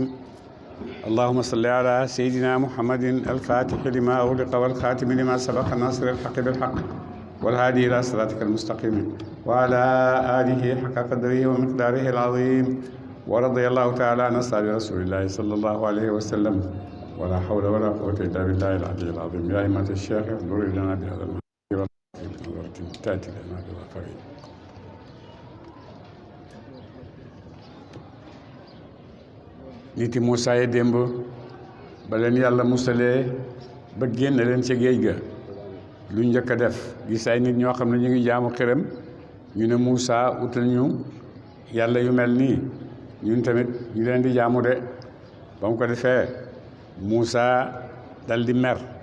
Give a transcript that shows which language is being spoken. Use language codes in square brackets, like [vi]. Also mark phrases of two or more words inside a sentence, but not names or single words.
[ar] اللهم صل على سيدنا محمد الفاتح لما أغلق والخاتم لما سبق ناصر الحق بالحق والهادي إلى صراطك المستقيم وعلى آله حق قدره ومقداره العظيم. ورضي الله تعالى عن أصحاب رسول الله صلى الله عليه وسلم ولا حول ولا قوة إلا بالله العلي العظيم. يا أئمة الشيخ احضروا لنا بهذا المحضر تأتي لنا بالغفرين. [wo] niti Moussa yi démb ba leen yàlla musalee ba génn leen ca géej ga lu njëkk a def gis ay nit ñoo xam ne ñu ngi jaamu xërëm ñu ne Moussa utal ñu yàlla yu mel nii ñun tamit ñu leen di jaamu de ba mu ko defee Moussa dal di mer